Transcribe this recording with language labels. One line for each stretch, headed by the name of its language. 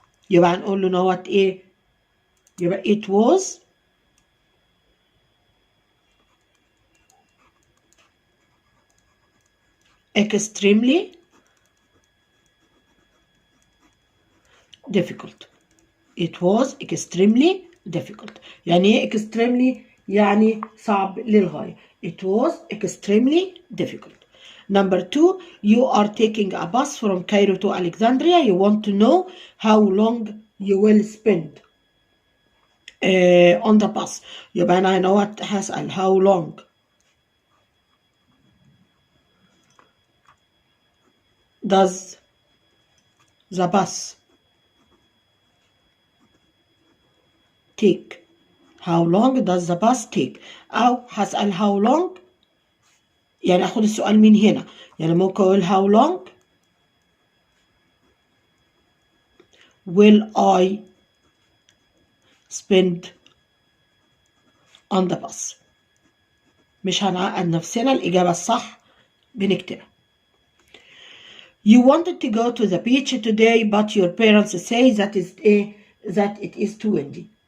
Arabic: يبقى هنقول له نوت ايه؟ يبقى
English: it was extremely difficult. It was extremely difficult.
Arabic: يعني ايه extremely؟ يعني صعب للغاية.
English: It was extremely difficult. Number 2, you are taking a bus from Cairo to Alexandria. You want to know how long you will spend on the bus.
Arabic: يبقى أنا هنا هسأل
English: how long does the bus take? How long does the bus take?
Arabic: أو هسأل
English: how long،
Arabic: يعني أخد السؤال من هنا. يعني ممكن أقول
English: how long will I spend on the bus.
Arabic: مش هنعقد نفسنا، الإجابة الصح بنكتبها.
English: You wanted to go to the beach today but your parents say that it is too windy.